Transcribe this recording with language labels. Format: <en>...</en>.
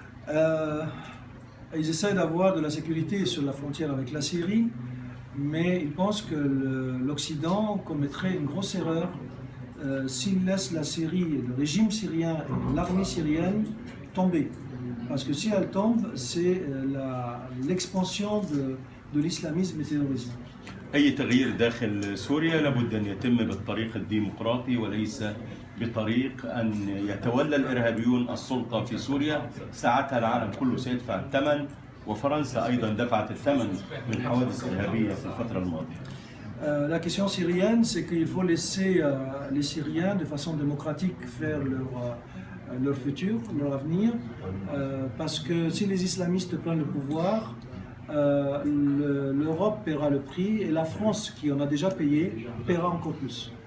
<fr>Ils essaient d'avoir de la sécurité sur la frontière avec la Syrie, mais ils pensent que l'Occident commettrait une grosse erreur s'il laisse la Syrie, le régime syrien et l'armée syrienne tomber. Parce que si elle tombe, c'est l'expansion de l'islamisme et du terrorisme.</fr> <ar>أي تغيير داخل سوريا لابد أن يتم بالطريق الديمقراطي وليس بطريق أن يتولى الإرهابيون السلطة في سوريا. ساعتها العالم كله سيدفع الثمن، وفرنسا أيضا دفعت الثمن من حوادث إرهابية في الفترة الماضية.</ar> <fr>La question syrienne, c'est qu'il faut laisser les Syriens de façon démocratique faire leur futur, leur avenir, parce que si les islamistes prennent le pouvoir, l'Europe paiera le prix et la France, qui en a déjà payé, paiera encore plus.</fr>